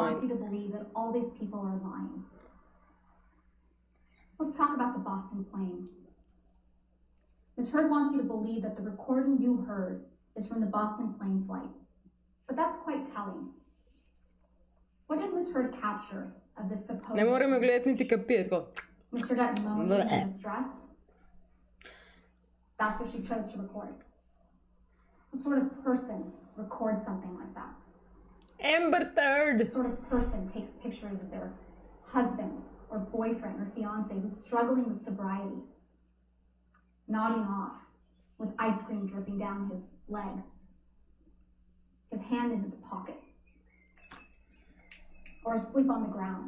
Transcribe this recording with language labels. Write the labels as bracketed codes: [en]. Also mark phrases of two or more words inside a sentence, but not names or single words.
[en] wants you to believe that all these people are lying. Let's talk about the Boston plane. Ms. Heard wants you to believe that the recording you heard is from the Boston plane flight. But that's quite telling. What did Ms. Heard capture of this supposed... [sl] Ne moremo gledati niti kapije, tako. [en] Mr. Depp moaning in distress? That's what she chose to record. What sort of person records something like that? Amber Third! What sort of person takes pictures of their husband or boyfriend or fiance who's struggling with sobriety, nodding off with ice cream dripping down his leg, his hand in his pocket, or asleep on the ground?